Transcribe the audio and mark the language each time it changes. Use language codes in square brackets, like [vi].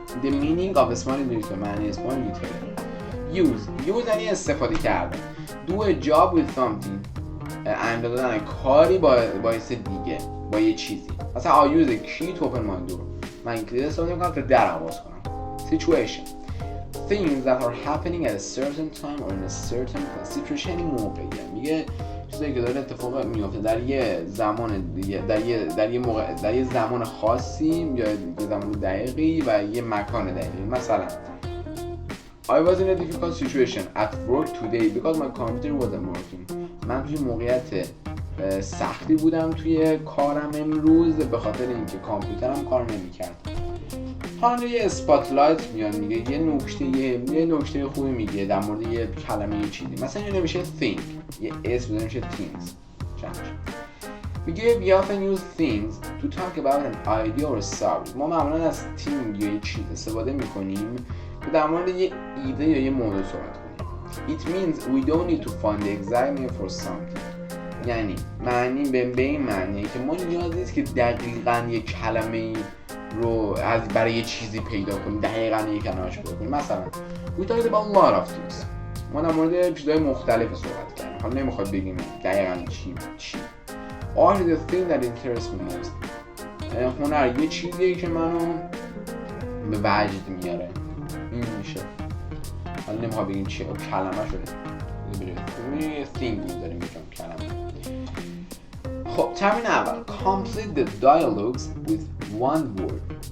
[en] the meaning of a small little [fa] معنی [en] small little. [fa] use یعنی استفاده کردن. [en] do a job with something [fa] انجام دادن کاری باعث دیگه با یه چیزی. مثلا [en] I use a key to open my door. [fa] من کلید استفاده میکنم تا درم باز کنم. [en] situation things that are happening at a certain time or in a certain place. [fa] situation یعنی موقعیت. میگه چیزایی که داره اتفاق میفته در یه زمان دیگه، در یه زمان خاصی یا زمان دقیقی و یه مکان دقیقی. مثلا [en] I was in a difficult situation at work today because my computer wasn't working. [fa] من توی موقعیت سختی بودم توی کارم امروز به خاطر اینکه کامپیوترم کار نمی‌کرد. حالا یه اسپاتلایت میاد میگه یه نکته خوبی میگه در مورد یه کلمه یه چیزی. مثلا اینو نمیشه think، یه اسم بزنیم میشه things. میگه [en] we often use things to talk about an idea or a subject. [fa] ما معمولا از thing یا یه چیز استفاده میکنیم که در مورد یه ایده یا یه موضوع صحبت کنیم. [en] It means we don't need to find the exact name for something. [fa] یعنی معنی به این معنیه که ما نیاز نیست که دقیقاً یه کلمه رو برای یه چیزی پیدا کنیم، دقیقاً یه کلمه‌اش پیدا کنیم. مثلا [en] we talked about a lot of things. [fa] ما در مورد چیزهای مختلف صحبت کردیم. حالا نمیخواد بگیم دقیقاً چی. [en] Art is the thing that interests me most. [fa] هنر یه چیزیه که منو به وجد میاره. این میشه. حالا نمیخواد بگیم چیه، کلمه شده. یه thing داریم میگم کلمه. خب تمرین اول [en] complete the dialogues with one word.